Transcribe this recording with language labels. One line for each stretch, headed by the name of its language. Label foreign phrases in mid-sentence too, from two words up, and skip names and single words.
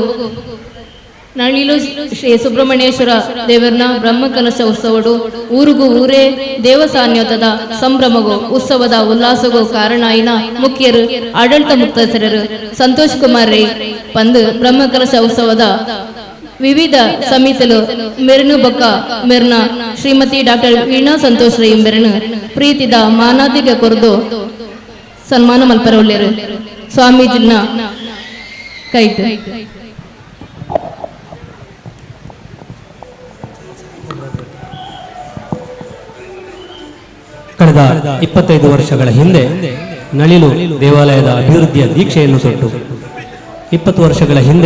Tulu: ನಳಿಲು ಶ್ರೀ ಸುಬ್ರಹ್ಮಣ್ಯೇಶ್ವರ ದೇವರನ ಬ್ರಹ್ಮಕಲಶ ಉತ್ಸವಡು ಊರಿಗೂ ಊರೇ ದೇವಸಾನ್ಯೋತದ ಸಂಭ್ರಮಗು ಉತ್ಸವದ ಉಲ್ಲಾಸಗೂ ಕಾರಣಾಯಿನ ಮುಖ್ಯರು ಆಡಳಿತ ಮುಕ್ತಸ್ಥರರು ಸಂತೋಷ್ ಕುಮಾರ್ ರೈ ಪಂದು ಬ್ರಹ್ಮಕಲಶ ಉತ್ಸವದ ವಿವಿಧ ಸಮಿತಿಲು ಮೆರನು ಬೊಕ್ಕ ಮೆರ್ನ ಶ್ರೀಮತಿ ಡಾಕ್ಟರ್ ವೀಣಾ ಸಂತೋಷ್ ರೈ ಮೆರನು ಪ್ರೀತಿದ ಮಾನಾದಿಗೆ ಕೊರದು ಸನ್ಮಾನ ಮಲ್ಪರೊಳ್ಳೆರು ಸ್ವಾಮೀಜಿನ ಕೈಟ್
Kannada: ಕಳೆದ 25 ವರ್ಷಗಳ ಹಿಂದೆ ನಳಿಲು ದೇವಾಲಯದ ಅಭಿವೃದ್ಧಿಯ ದೀಕ್ಷೆಯನ್ನು ತೊಟ್ಟು 20 ವರ್ಷಗಳ ಹಿಂದೆ